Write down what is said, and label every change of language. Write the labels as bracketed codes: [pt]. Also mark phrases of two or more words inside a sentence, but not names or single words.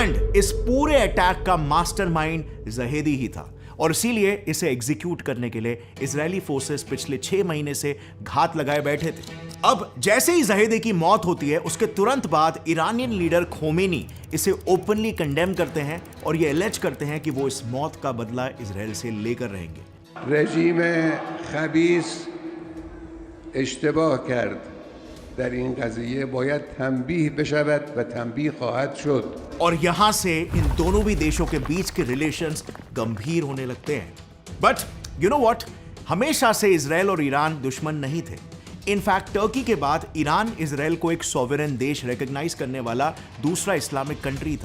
[hi] एंड इस पूरे अटैक का मास्टरमाइंड ज़हेदी ही था और इसीलिए इसे एग्जीक्यूट करने के लिए [en] Israeli forces [hi] पिछले 6 महीने से घात लगाए बैठे थे। अब जैसे ही ज़हेदी की मौत होती है, उसके तुरंत बाद [en] Iranian leader [hi] खोमेनी इसे [en] openly condemn [hi] करते हैं और ये एलेज करते हैं कि वो इस मौत का बदला इजराइल से लेकर रहेंगे। [fa] رژیم خبیث اشتباه کرد در این قضیه باید تنبیه بشود و تنبیه خواهد شد। [hi] और यहां से इन दोनों भी देशों के बीच के रिलेशंस गंभीर होने लगते हैं। [en] but you know what, [hi] हमेशा से इजराइल और ईरान दुश्मन नहीं थे। इनफैक्ट टर्की के बाद ईरान इजराइल को एक सॉवरेन देश रिकॉग्नाइज करने वाला दूसरा [en] Islamic country [hi] था।